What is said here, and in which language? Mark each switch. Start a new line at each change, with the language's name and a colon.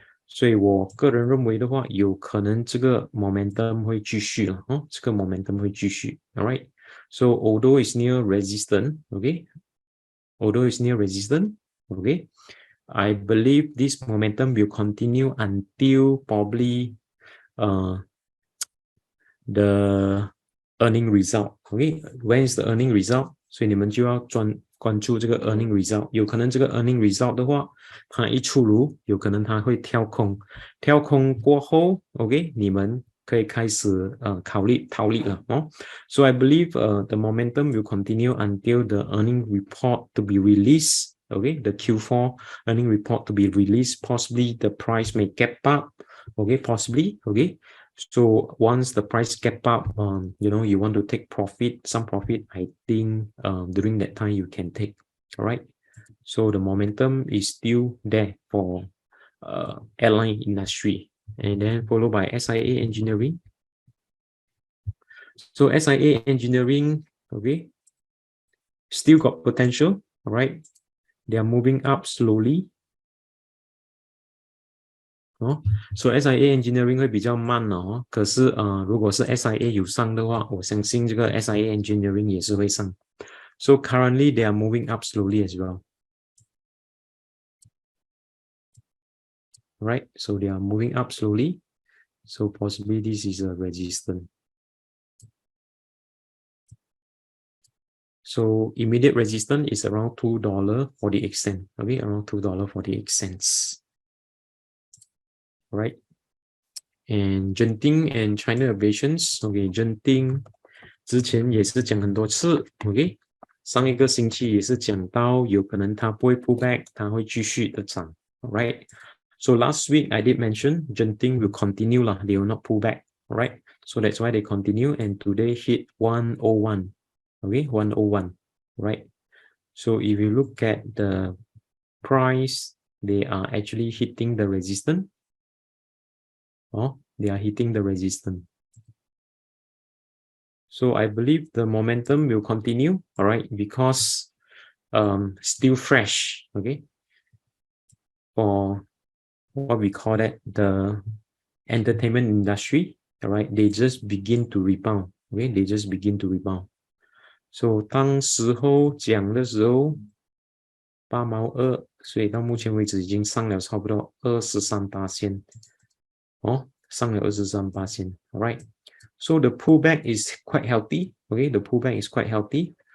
Chinese: 所以我个人认为的话，有可能这个 momentum 会继续了哦，这个 momentum 会继续 ，alright.
English: So although it's near resistance, okay, although it's near resistance, okay, I believe this momentum will continue until probably the earning result. Okay, when is the earning result?
Chinese: 所以你们就要关注这个 earning result。有可能这个 earning result 的话，它一出炉，有可能它会跳空，跳空过后 ，OK， 你们可以开始考虑套利了哦。
English: So I believe the momentum will continue until the earning report to be released. Okay, the Q4 earning report to be released. Possibly the price may gap up. Okay, possibly. Okay. So once the price gap up, you want to take profit, some profit, I think during that time you can take, all right? So the momentum is still there for airline industry, and then followed by SIA Engineering. So SIA Engineering, okay, still got potential, all right? They are moving up slowly.
Chinese: 所以 SIA Engineering 会比较慢哦，可是如果是 SIA 有上的话，我相信这个 SIA Engineering 也是会上。
English: So currently they are moving up slowly as well. Right, so they are moving up slowly. So possibly this is a resistance. So immediate resistance is around $2.48. Okay, around $2.48. Right. And Genting and China Aviations.
Chinese: Okay, Genting 之前也是讲很多次 ，OK， 上一个星期也是讲到有可能它不会 pull back， 它会继续的涨 ，alright。
English: So last week I did mention Genting will continue lah, they will not pull back, alright. So that's why they continue and today hit 101, okay, 101, right. So if you look at the price, they are actually hitting the resistance. They are hitting the resistance. So I believe the momentum will continue, all right, because still fresh, okay, for what we call that the entertainment industry, all right, they just begin to rebound, okay, they just begin to rebound.
Chinese: So 当时候讲的时候8毛2，所以到目前为止已经上了差不多23%，上了23%， all right.
English: So the pullback is quite healthy. Okay, the pullback is quite healthy.